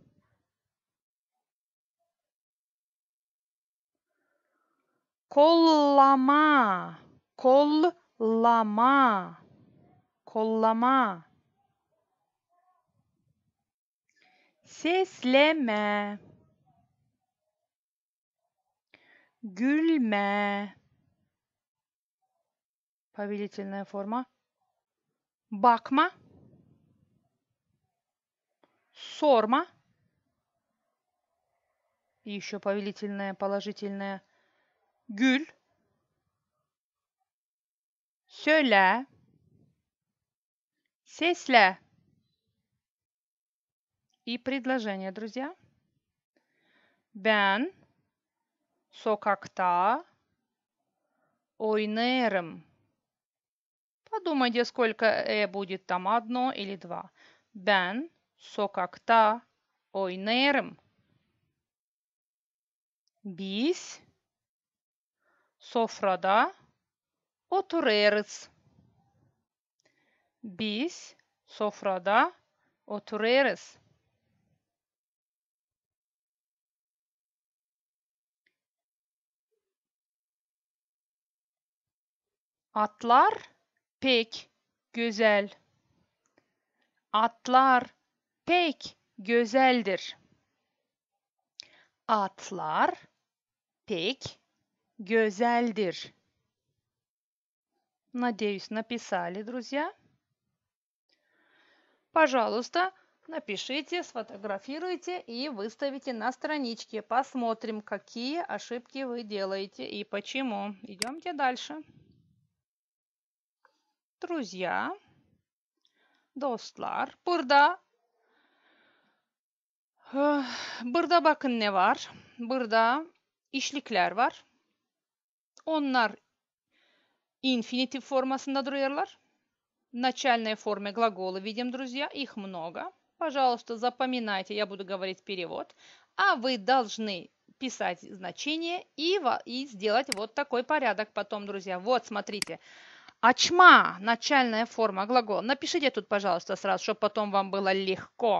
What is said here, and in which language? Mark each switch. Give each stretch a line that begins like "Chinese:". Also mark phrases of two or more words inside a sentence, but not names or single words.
Gagauz: Kollama. Kollama. Kollama. Sesleme. Gülme.
Russian: Повелительная форма.
Gagauz: Bakma. Sorma.
Russian: И еще повелительное, положительное.
Gagauz: Gül. Söyle. Sesle.
Russian: И предложение, друзья.
Gagauz: Ben sokakta oynarım.
Russian: Подумайте, сколько будет там, одно или два.
Gagauz: Ben sokakta oynarım. Biz sofrada otururuz. Biz sofrada otururuz. Atlar pek güzel. Atlar pek güzeldir. Atlar pek güzeldir.
Russian: Надеюсь, написали, друзья. Пожалуйста, напишите, сфотографируйте и выставите на страничке. Посмотрим, какие ошибки вы делаете и почему. Идемте дальше. Друзья,
Gagauz: dostlar, burada bakın ne var? Burada işlikler var. Onlar infinitif формасында duruyorlar.
Russian: В начальной форме глаголы видим, друзья, их много. Пожалуйста, запоминайте, я буду говорить перевод, а вы должны писать значение и сделать вот такой порядок потом, друзья. Вот, смотрите. Ачма, начальная форма глагола. Напишите тут, пожалуйста, сразу, чтобы потом вам было легко.